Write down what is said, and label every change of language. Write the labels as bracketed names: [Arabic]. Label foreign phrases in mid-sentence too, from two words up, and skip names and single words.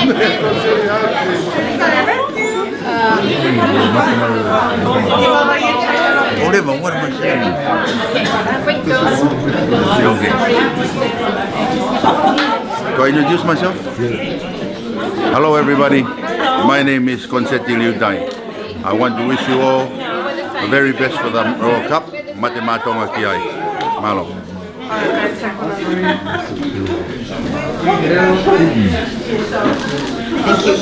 [English] Whatever, what am I saying? Do I introduce myself? Hello everybody, my name is Consulate Liudai. I want to wish you all the very best for the World Cup. [Tongan] Mate Tonga ki ai. Malo. [English] Thank you.